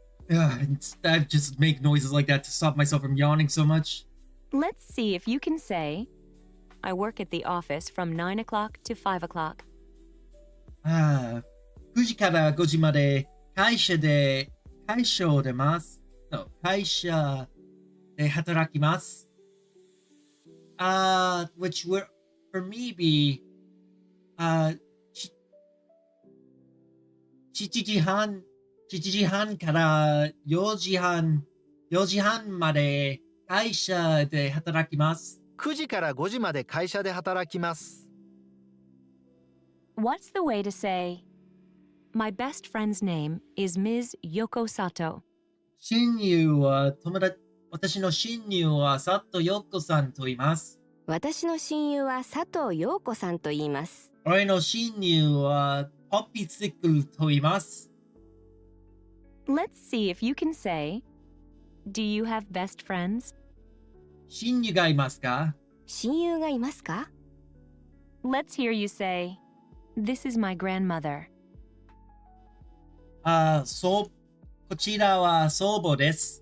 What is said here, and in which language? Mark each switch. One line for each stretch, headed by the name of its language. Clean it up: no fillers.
English: I just make noises like that to stop myself from yawning so much. Let's see if you can say, "I work at the office from 9 o'clock to 5 o'clock."
Japanese: 9時から5時まで会社でます。 no, 会社で働きます。
English: Which would for me be
Japanese: 7時半、7時半から4時半まで会社で働きます。 9時から5時まで会社で働きます。
English: What's the way to say, My best friend's name is Ms. Yoko Sato.
Japanese: 親友は私の親友は佐藤陽子さんと言います。私の親友は佐藤陽子さんと言います。俺の親友はポッピーツイックルと言います。
English: Let's see if you can say, Do you have best friends?
Japanese: 親友がいますか？親友がいますか？
English: Let's hear you say, This is my grandmother.
Japanese: こちらは祖母です。